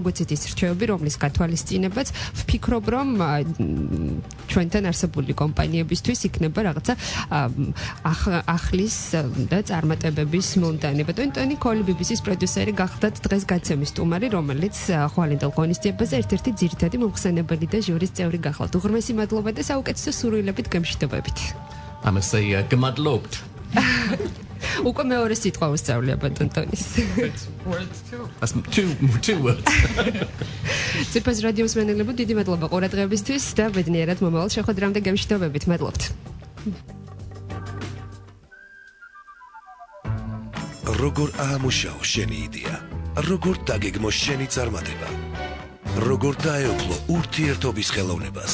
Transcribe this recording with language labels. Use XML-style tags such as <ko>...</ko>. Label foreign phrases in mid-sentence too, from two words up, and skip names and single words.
<ka>როგორც ის რჩევები, რომლის გათვალისწინებაც ვფიქრობ, რომ ჩვენთან არსებული კომპანიებისთვის იქნება რაღაცა ახლის და წარმატებების მომდანი. ბატონი კოლი BBC-ის პროდიუსერი გახდათ დღეს გაცემის სტუმარი, რომელიც ხვალინდელ ღონისძიებაზე ერთ-ერთი ძირითადი მომხსენებელი და ჟურის წევრი გახლავთ. უღრმესი მადლობა და საუკეთესო სურვილებით გემშვიდობებით.</ka> <en>I must say, gemadlobt.</en> <ka>უკვე მეორე სიტყვა უსწავლია ბატონტონის.</ka> <en>That's two words.</en> <ka>ციფრს რადიოს მენელებო დიდი მადლობა ყურადღებისთვის და ბედნიერად მომავალ შეხვედრამდე გემშვიდობებით. მადლობთ. როგორ აამუშაო შენი იდეა? როგორ დაგეგმო შენი წარმატება? როგორ დაეუფლო ურთიერთობის ხელოვნებას?</ka>